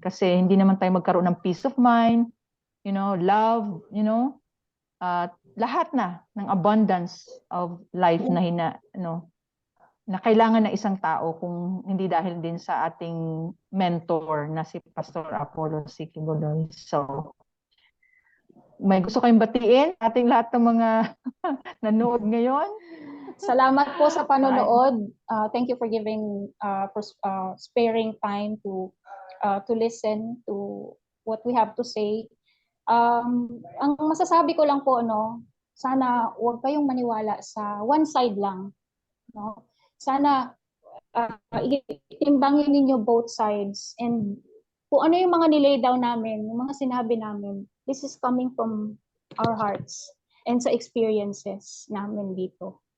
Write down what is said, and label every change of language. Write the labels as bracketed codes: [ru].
[tl] Kasi hindi naman tayo magkaroon ng peace of mind, love, lahat na ng abundance of life na kailangan ng isang tao kung hindi dahil din sa ating mentor na si Pastor Apollo C. Kibuloy. So, may gusto kayong batiin ating lahat ng mga nanood ngayon? Salamat po sa panonood. [en] Thank you for giving, sparing time to listen to what we have to say. [tl] Ang masasabi ko lang po, sana huwag kayong maniwala sa one side lang. No? Sana itimbangin ninyo both sides. And kung ano yung mga nilay down namin, yung mga sinabi namin, this is coming from our hearts and sa experiences namin dito.